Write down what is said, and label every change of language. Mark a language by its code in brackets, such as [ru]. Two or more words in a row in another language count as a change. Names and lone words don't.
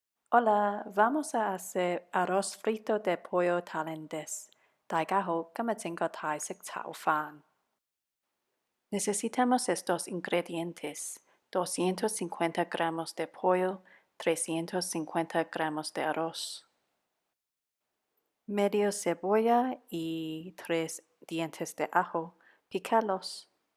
[es] Hola, vamos a hacer arroz frito de pollo tailandés. [yue] 大家好，今日整個泰式炒飯。 [es] Necesitamos estos ingredientes: 250 gramos de pollo, 350 gramos de arroz, medio cebolla y 3 dientes de ajo, picalos.